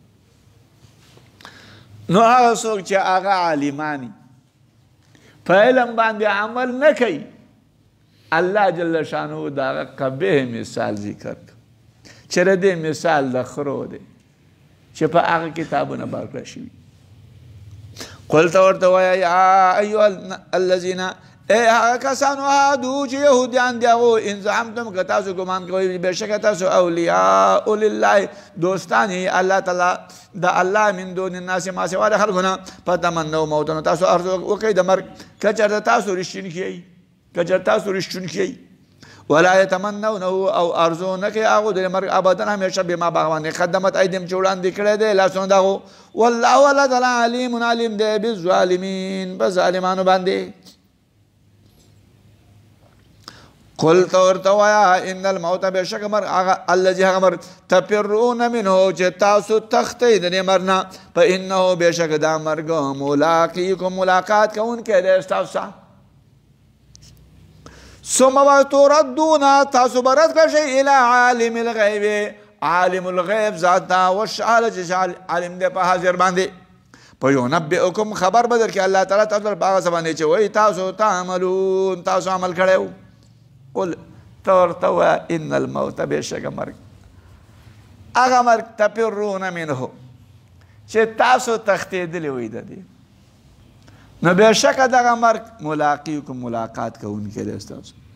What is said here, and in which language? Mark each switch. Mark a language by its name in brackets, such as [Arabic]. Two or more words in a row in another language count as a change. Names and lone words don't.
[Pashto] نو هغه څوک چې هغه عالمانی په علم باندې عمل نه کوي [Arabic] الله جل شانه [Pashto] دا هغه قبیح مثال ذکر چې د دې مثال د خرو دی چې په هغه کتابونه بار کړی شوي. قل ته ورته وایه [Arabic] یا ایها الذین [Pashto] ای هغه کسانو هادو چې یهودیان دي هغو [Arabic] ان زعمتم [Pashto] که تاسو ګمان کوئ بېشکه تاسو [Arabic] اولیاء لله [Pashto] دوستان یې الله تعالی د الله [Arabic] من دون الناس [Pashto] ما سوا د خلکو نه [Arabic] فتمنوا موتنو [Pashto] تاسو ارزو وکئ د مرګ که چېرته تاسو رښتونکي یئ [Arabic] ولا یتمنونه [Pashto] او ارزو نه کوي هغو د مرګ ابدا همیشه بما باندې [Arabic] قدمت ایدیم [Pashto] چې وړاندې کړی دی لاسونه د هغو والله الله تعالی علیم علیم دی بالظالمین په ظالمانو باندې. قل ورته وایه [Arabic] ان الموت [Pashto] بېشکه مرګ الذي هغه مرګ [Arabic] تفرون منه [Pashto] چې تاسو تښتئ د دې مرګ نه فانه بېشکه دا مرګ ملاقیکم ملاقات کوونکی دی ستاسو سره [Arabic] ثم تردون [Pashto] تاسو برد کشی [Arabic] الى عالم الغیب عالم الغیب [Pashto] ذاتا والشهادة چې عالم دی په حاضر باندې فینبئکم خبر بدر کې الله تعالی تاسو په هغه څه باندې چې وایي تاسو تعملون تاسو عمل کړی قل ته ورته ووایه [Arabic] ان الموت [Pashto] بېشکه مرګ هغه مرګ [Arabic] تفرون منه [Pashto] چې تاسو تښتېدلي وئ د دې نو بېشکه دغه مرګ ملاقیکم ملاقات کوونکی دی ستاسو